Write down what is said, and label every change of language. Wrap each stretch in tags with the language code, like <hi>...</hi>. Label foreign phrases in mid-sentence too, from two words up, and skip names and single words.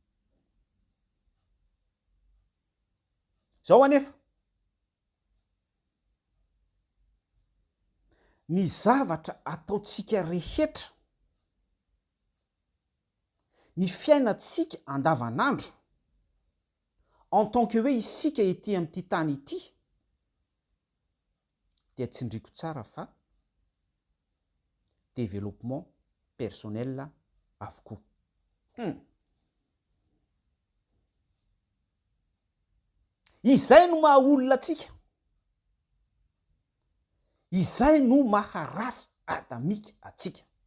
<mg>Zao anefa ny zavatra ataotsika rehetra, ny fiainatsika andavanandro</mg> <fr>en tant que</fr> <mg>hoe isika ety amin'ity tany ity, dia tsindriko tsara fa</mg> <fr>développement personnel</fr> <mg>avokoa. Izay no maha olona atsika, izay no maharasy adamika atsika.</mg>